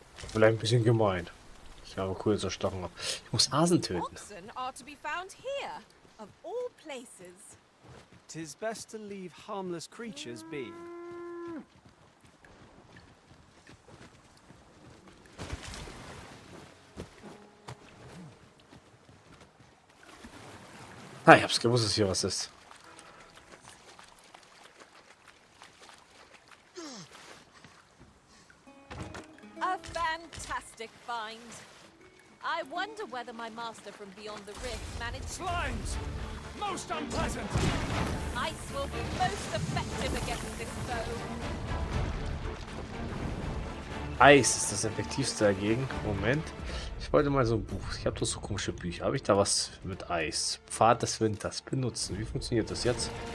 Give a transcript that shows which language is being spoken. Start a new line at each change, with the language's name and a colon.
German: Vielleicht ein bisschen gemein. Ich habe cool zerstochen. Ich muss Hasen töten.
English: Oxen are to be found here, of all places. 'Tis best to leave harmless creatures be.
German: Ah, ich hab's gewusst, dass hier was ist.
English: A fantastic find. I wonder whether my master from beyond the rift managed. Slimes! Most unpleasant! Ice will be most effective against this foe.
German: Eis ist das effektivste dagegen. Moment. Ich wollte mal so ein Buch. Ich habe doch so komische Bücher. Habe ich da was mit Eis? Pfad des Winters benutzen. Wie funktioniert das jetzt?